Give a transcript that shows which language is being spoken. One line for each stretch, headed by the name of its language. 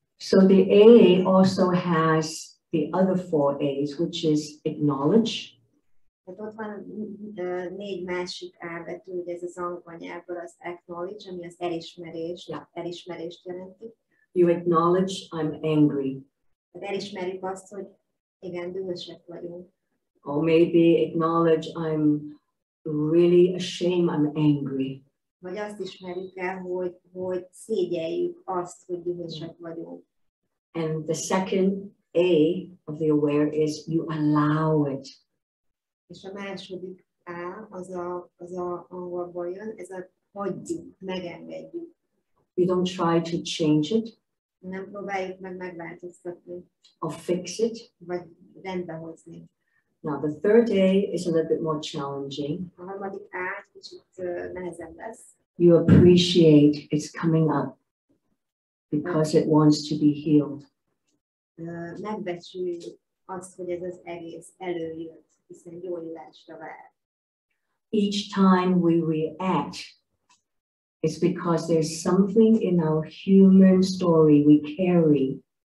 English: So the A also has the other 4 A's, which is acknowledge.
Hungarian: Tehát ott van 4 másik A betű, ugye ez az angol nyelvből az acknowledge, ami az elismerést jelenti.
English: You acknowledge I'm angry.
Hungarian: Tehát elismerjük azt, hogy igen, dühösek vagyunk.
English: Or maybe acknowledge I'm really ashamed I'm angry.
Hungarian: Vagy azt ismerjük el, hogy szégyeljük azt, hogy dühösek vagyunk.
English: And the second A of the aware is you allow it.
Hungarian: És a második A, az a angolból jön, ez a hagyjuk, megengedjük.
English: You don't try to change it.
Hungarian: Nem próbáljuk meg megváltoztatni.
English: Or fix it.
Hungarian: Vagy rendbehozni.
English: Now the third A is a little bit more challenging.
Hungarian: A harmadik A kicsit nehezebb lesz.
English: You appreciate it's coming up because it wants to be healed.
Hungarian: Megbecsüljük azt, hogy ez az egész előjött, hiszen gyógyulásra vár.
English: Each time we react, it's because there's something in our human story we carry.